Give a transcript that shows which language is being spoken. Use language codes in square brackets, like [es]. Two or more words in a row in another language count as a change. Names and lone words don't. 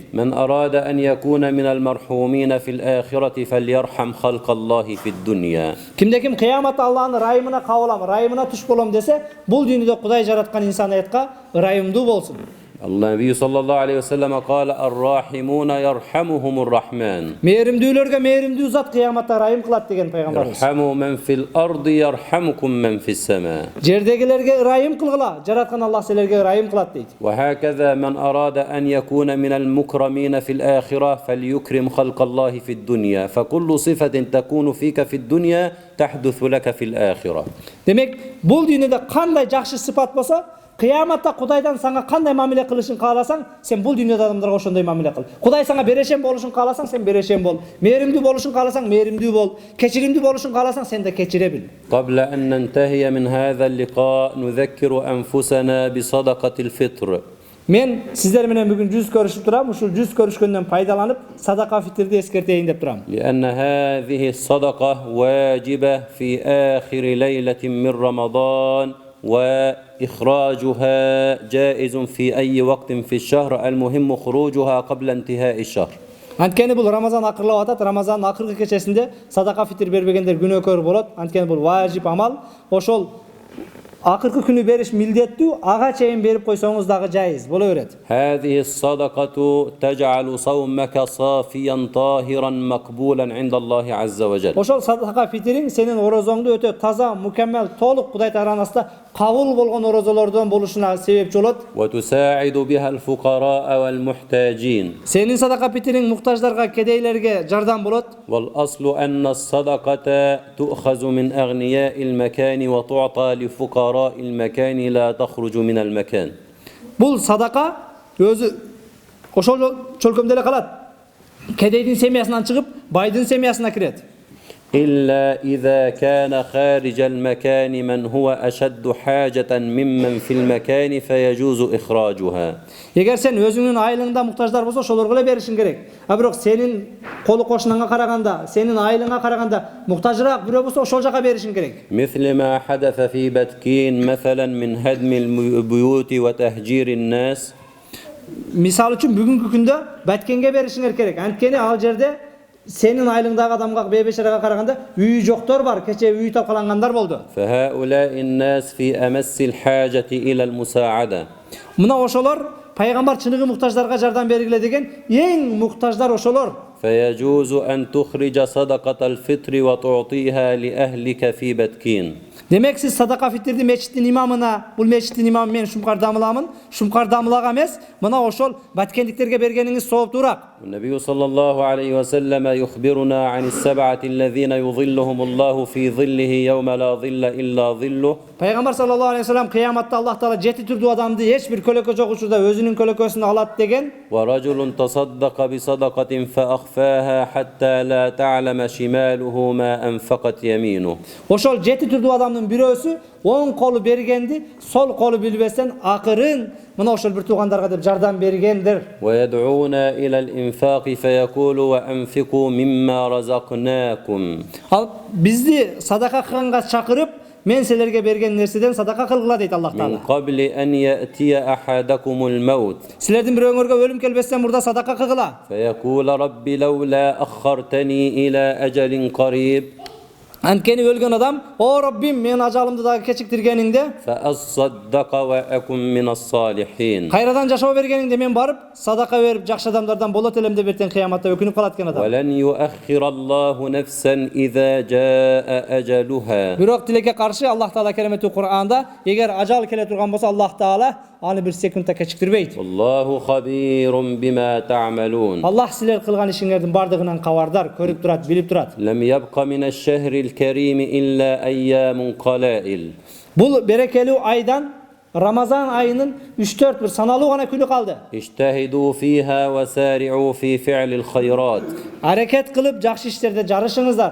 [ar] من أراد أن يكون من المرحومين في الآخرة فليرحم خلق الله في الدنيا. [ky] Кимде ким кыяматта Аллахтын ырайымына кабылам, ырайымына туш болом десе, бул дүйнөдө Кудай жараткан инсаниятка ырайымдуу болсун. [ar] النبي صلى الله عليه وسلم قال الراحمون يرحمهم الرحمن. [ky] Мээримдүүлөргө мээримдүү зат кыяматта ырайым кылат деген пайгамбарыбыз. [ar] ارحموا من في الأرض يرحمكم من في السماء. [ky] Жердегилерге ырайым кылгыла, жараткан Аллах силерге ырайым кылат дейт. [ar] وهكذا من أراد أن يكون من المكرمين في الآخرة فليكرم خلق الله في الدنيا فكل صفة تكون فيك في الدنيا تحدث لك في الآخرة. [ky] Демек, бул дүйнөдө кандай жакшы сыпат болсо, кыяматта Кудайдан сага кандай мамиле кылышын кааласаң, сен бул дүйнөдө адамдарга ошондой мамиле кыл. Кудай сага берешен болушун кааласаң, сен берешен бол. Мээримдүү болушун кааласаң, мээримдүү бол. Кечиримдүү болушун кааласаң, сен да кечире бил. [ar] قبل أن ننتهي من هذا اللقاء نذكر أنفسنا بصدقة الفطر. [ky] Men sizler menен бүгүn жүз көрүшүп турам. Ушул жүз көрүшкөндөн пайдаланып, садака фитрди эскертейин деп турам. [ar] لأن هذه الصدقة واجبة في آخر ليلة من رمضان وإخراجها جائز في أي وقت في الشهر المهم خروجها قبل انتهاء الشهر. [ky] Анткени бул Рамазан акырлап атат. Рамазандын акыркы кечесинде садака фитр бербегендер күнөөкөр болот. Анткени бул важип амал. Ошол акыркы күнү бериш милдеттүү, ага чейин берип койсоңуз дагы жайыз боло берет. [ar] هذه الصدقة تجعل صومك صافيا طاهرا مقبولا عند الله عز وجل. [ky] Ошол садака фитриң сенин орозоңду өтө таза, мукаммал, толук Кудай тараасында кабыл болгон орозолордон болушуна себепчи болот. [ar] وتساعد بها الفقراء والمحتاجين. [ky] Сенин садака фитриң муктаждарга, кедейлерге жардам болот. [ar] والأصل أن الصدقة تؤخذ من أغنياء المكان وتعطى لفقراء المكان لا تخرج من المكان. [ky] Бул садака өзү ошол чөлкөмдө эле калат. Кедейдин семьясынан чыгып, байдын семьясына кирет. [ar] إلا إذا كان خارج المكان من هو أشد حاجة ممن في المكان فيجوز إخراجها. [ky] Эгер сен өзүңнүн айылыңда муктаждар болсо, ошолорго эле беришиң керек. А бирок сенин колу кошунаңга караганда, сенин айылыңа караганда муктажыраак бирөө болсо, ошол жака беришиң керек. [ar] مثل ما حدث في بتكين مثلا من هدم البيوت وتهجير الناس. [ky] Мисал үчүн бүгүнкү күндө Баткенге беришиңер керек. Анткени ал жерде сенин айылыңдагы адамга, бейбешарага караганда үй жоктор бар, кече үй талкалангандар болду. [ar] فهؤلاء الناس في أمس الحاجة إلى المساعدة. [ky] Мына ошолор пайгамбар чыныгы муктаждарга жардам бергиле деген эң муктаждар ошолор. [ar] فيجوز أن تخرج صدقة الفطر وتعطيها لأهلك في بتكين. [ky] Демек сиз садака фитрди мечиттин имамына, бул мечиттин имамы мен Шумкар дамыламын, Шумкар дамылага эмес, мына ошол баткендиктерге бергениңиз сооптуураак. [ar] النبي صلى الله عليه وسلم يخبرنا عن السبعة الذين يظلهم الله في ظله يوم لا ظل إلا ظله. [ky] Пайгамбар [ar] صلى الله عليه وسلم [ky] кыяматта Аллах таала жети түрдүү адамды эч бир көлөкө жок учурда өзүнүн көлөкөсүнө алат деген. [ar] ورجل تصدق بصدقة فأخفاها حتى لا تعلم شماله ما أنفقت يمينه. [ky] Ошол жети түрдүү адамдын бирөөсү оң колу бергенди, сол колу билбестен акырын мына ошол бир туугандарга деп жардам бергендир. [ar] ويدعون إلى الإنفاق فيقول وأنفقوا مما رزقناكم. [ky] Ал бизди садака кылганга чакырып, мен силерге берген нерседен садака кылгыла дейт Аллах من таала. [ar] قبل أن يأتي أحدكم الموت [ky] Силердин бирөөңөргө өлүм келбестен мурда садака кылгыла. [ar] فيقول رب لولا أخرتني إلى أجل قريب. [ky] Анткени өлгөн адам, "О Раббим, мен ажалымды дагы кечиктиргениңде, [ar] فأصدق وأكن من الصالحين. [ky] кайрадан жашоо бергениңде мен барып садака берип жакшы адамдардан болот элем" деп эртең кыяматта өкүнүп калат экен адам. [ar] ولن يؤخر الله نفسا إذا جاء أجلها. [ky] Бирок тилекке каршы Аллах таала кереметтүү Кур'анда, эгер ажал келе турган болсо Аллах таала аны бир секундта кечиктирбейт. [ar] والله خبير بما تعملون. [ky] Аллах силер кылган ишиңердин бардыгынан кабардар, көрүп турат, билип турат. [ar] لم يبق من الشهر الكريم إلا أيام قلائل. [ky] Бул берекелүү айдан Рамазан айынын 3-4 бир саналуу гана күнү калды. [ar] اجتهدوا فيها وسارعوا في فعل الخيرات. [ky] Аракет кылып жакшы иштерде жарышыңыздар.